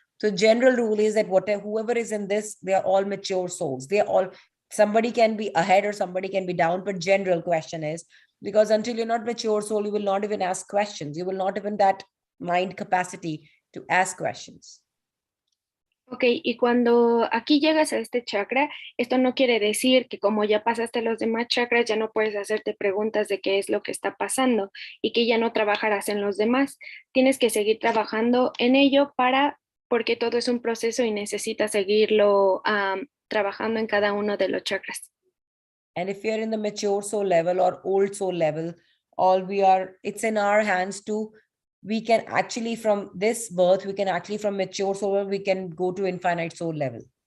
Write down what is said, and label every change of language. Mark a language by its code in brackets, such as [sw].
[en] So general rule is that whoever is in this, they are all mature souls. They are all, somebody can be ahead or somebody can be down, but general question is, because until you're not mature soul, you will not even ask questions. You will not even that mind capacity to ask questions. [es] Ok, y cuando aquí llegas a este chakra, esto no quiere decir que como ya pasaste los demás chakras, ya no puedes hacerte preguntas de qué es lo que está pasando y que ya no trabajarás en los demás. Tienes que seguir trabajando en ello porque todo es un proceso y necesitas seguirlo trabajando en cada uno de los chakras. [en] And if you're in the mature soul level or old soul level, it's in our hands to, we can actually from this birth, we can actually from mature soul, we can go to infinite soul level.